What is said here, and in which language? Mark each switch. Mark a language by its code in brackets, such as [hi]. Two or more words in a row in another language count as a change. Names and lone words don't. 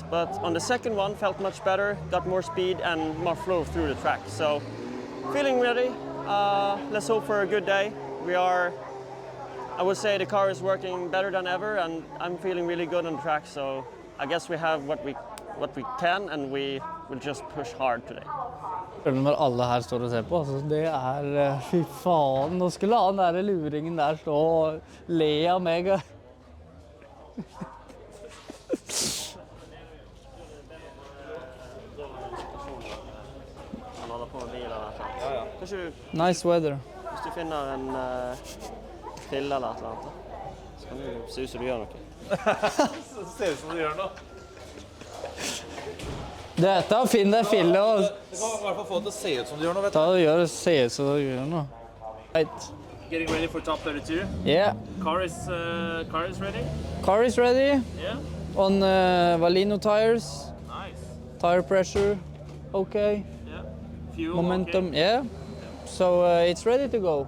[en] But on the second one, felt much better, got more speed and more flow through the track. So feeling ready. Let's hope for a good day. I would say the car is working better than ever and I'm feeling really good on the track. So I guess we have what we can and we will just push hard today. [no] Når alle her står og ser på, så det fy faen, nå skulle han der luringen der stå og le av meg. Han holder på med bilen eller noe. Kanskje du, [en] Nice weather. [no] hvis du finner en fille eller et eller annet, så kan du se ut som du gjør noe. Så ser ut som du gjør noe. Dette finn deg fille og Du kan I hvert fall få det til å se ut som du gjør noe, vet du. ta og gjøre se ut som du gjør noe. [en] Right. Getting ready for top 32. Yeah, Car is ready. car is ready Yeah. on Valino tires. Nice. Tire pressure, okay. Yeah. Fuel. Momentum, Okay. yeah. So it's ready to go.